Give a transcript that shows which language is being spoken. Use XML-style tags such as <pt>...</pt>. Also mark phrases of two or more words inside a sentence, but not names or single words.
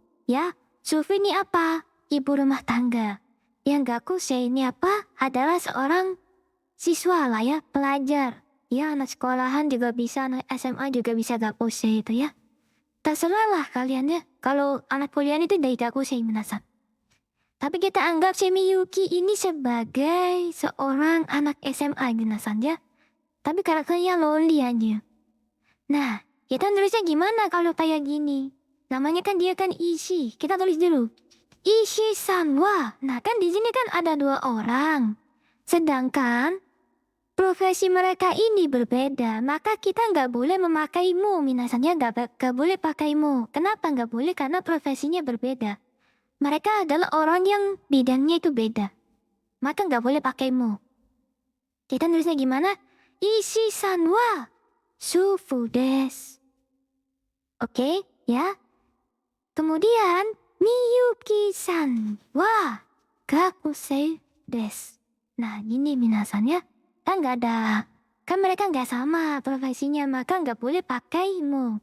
<id>Ya, sufu ini apa? Ibu rumah tangga. Yang gakusei ini apa? Adalah seorang siswa lah ya, pelajar. Ya, anak sekolahan juga bisa, anak SMA juga bisa gakusei itu ya. Terserah lah kalian ya. Kalau anak kuliah itu dari gakusei, minasan. Tapi kita anggap si Miyuki ini sebagai seorang anak SMA, minasan ya. Tapi karakternya lonely aja. Nah, kita nulisnya gimana kalau kayak gini? Namanya kan dia kan Ishi. Kita tulis dulu.</id> <ja>イシさんは.</ja> <id>Nah, kan di sini kan ada 2 orang. Sedangkan profesi mereka ini berbeda, maka kita nggak boleh memakai mu, minasannya nggak boleh pakai mu. Kenapa nggak boleh? Karena profesinya berbeda. Mereka adalah orang yang bidangnya itu beda. Maka nggak boleh pakai mu. Kita nulisnya gimana?</id> <ja>イシさんは主婦です.</ja> <id>Oke, ya. Kemudian,</id> <ja>ミユキさんは学生です.</ja> <id>Nah, gini minasan ya. Kan nggak ada, kan mereka nggak sama profesinya, maka nggak boleh pakai mu.</id>